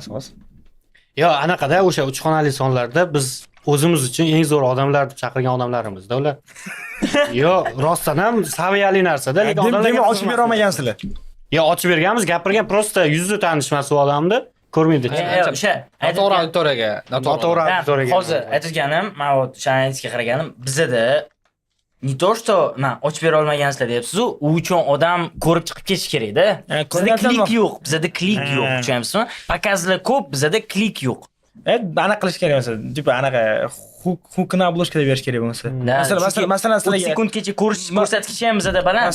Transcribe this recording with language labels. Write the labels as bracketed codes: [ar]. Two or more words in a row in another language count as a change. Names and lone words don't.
[uz] Yo, anaqada o'sha 3 xonali sonlarda biz o'zimiz uchun eng zo'r odamlar deb chaqirgan odamlarimizda ular. Yo'q, rostdan ham saviyali narsa-da, lekin odamlarga Demak, ochib bera olmagansizlar. Yo, ochib berganmiz, gapirgan prosta yuzi tanishmas u odamni, ko'rmaydi. O'sha Noto'g'ri auditoriyaga, Noto'g'ri auditoriyaga. hozir aytganim, men o'sha analizga qaraganim, bizada [ru] не то что [uz] men ochib bera olmagansizlar deyapsiz-ku, u uchun odam ko'rib chiqib ketish kerak-da. Bizada ko'rgan klik tamom. yo'q, bizada klik yo'q, tushunamizmi? Pokazlar ko'p, bizada klik yo'q. Anaqa qilish kerak bo'lsa, tipa anaqa hukni obложка deb berish kerak bo'lsa. Masalan, 30 sekundgacha ko'rsatkichi ham bizada baland.